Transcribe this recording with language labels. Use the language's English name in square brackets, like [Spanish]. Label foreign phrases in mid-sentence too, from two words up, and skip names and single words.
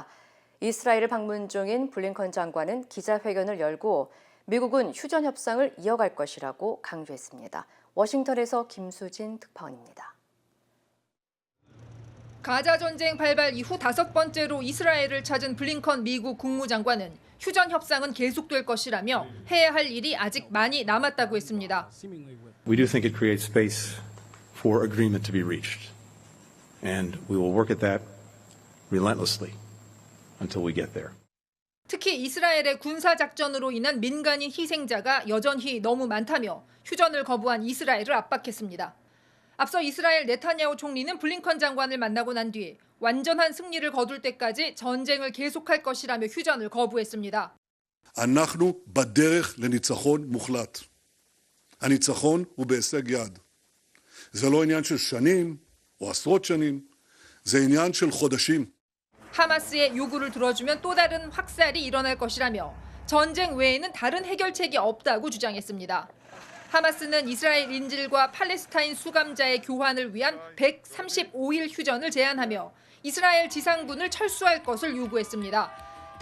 [Korean] 이스라엘을 방문 중인 블링컨 장관은 기자회견을 열고 미국은 휴전 협상을 이어갈 것이라고 강조했습니다. 워싱턴에서 김수진 특파원입니다. 가자 전쟁 발발 이후 5번째로 이스라엘을 찾은 블링컨 미국 국무장관은 휴전 협상은 계속될 것이라며 해야 할 일이 아직 많이 남았다고 했습니다. [English] We do think it creates space for agreement to be reached, and we will work at that relentlessly until we get there. [Korean] 특히 이스라엘의 군사작전으로 인한 민간인 희생자가 여전히 너무 많다며 휴전을 거부한 이스라엘을 압박했습니다. 앞서 이스라엘 네타냐후 총리는 블링컨 장관을 만나고 난 뒤 완전한 승리를 거둘 때까지 전쟁을 계속할 것이라며 휴전을 거부했습니다. [Hebrew] אנחנו בדרך לניצחון מוחלט. הניצחון הוא בהישג יד. זה לא עניין של שנים, או עשרות שנים, זה עניין של חודשים. [Korean] 하마스의 요구를 들어주면 또 다른 확살이 일어날 것이라며 전쟁 외에는 다른 해결책이 없다고 주장했습니다. 하마스는 이스라엘 인질과 팔레스타인 수감자의 교환을 위한 135일 휴전을 제안하며 이스라엘 지상군을 철수할 것을 요구했습니다.